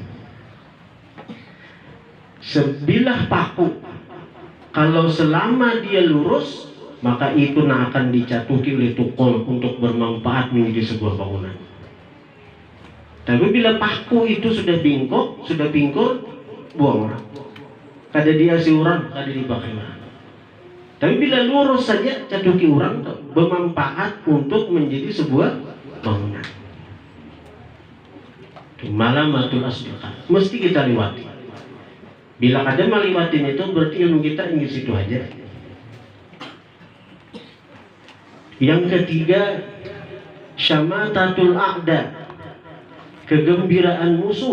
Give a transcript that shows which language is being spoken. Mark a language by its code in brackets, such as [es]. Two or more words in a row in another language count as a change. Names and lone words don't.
[id] Sebilah paku, kalau selama dia lurus, maka itu akan dicatuki oleh tukul untuk bermanfaat menjadi sebuah bangunan. Tapi bila paku itu sudah bingkok, sudah bingkul, buang orang. [bjn] Kada diasi orang, kada dipakai orang. [id] Tapi bila lurus saja, catuki orang, bermanfaat untuk menjadi sebuah bangunan. [ar] ملامة الأصدقاء, [id] mesti kita lewati. Bila ada meliwatin itu, berarti ilmu kita ingin situ aja. Yang ketiga, [ar] شماتة الأعداء, [id] kegembiraan musuh.